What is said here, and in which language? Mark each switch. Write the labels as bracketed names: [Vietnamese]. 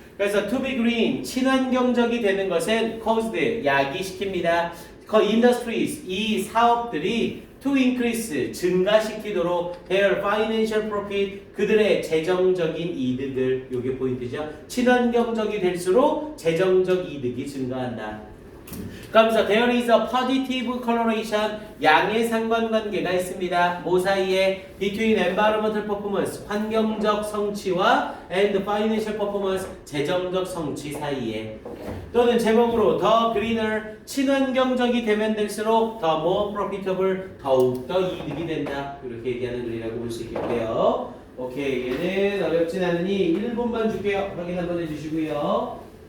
[Korean] 그래서 [English] to be green, [Korean] 친환경적이 되는 것은 caused, 야기시킵니다. industries, 이 사업들이 [English] to increase, [Korean] 증가시키도록 [English] their financial profit, [Korean] 그들의 재정적인 이득을, 요게 포인트죠. 친환경적이 될수록 재정적 이득이 증가한다. 그러면서 [English] there is a positive correlation, [Korean] 양의 상관관계가 있습니다. 뭐 사이에? [English] between environmental performance, [Korean] 환경적 성취와 [English] and financial performance, [Korean] 재정적 성취 사이에. 또는 제목으로 [English] the greener, [Korean] 친환경적이 되면 될수록 [English] the more profitable, [Korean] 더욱더 이득이 된다. 이렇게 얘기하는 글이라고 볼 수 있겠고요. 오케이, 얘는 어렵진 않으니 1분만 줄게요. 확인 한번 해주시고요.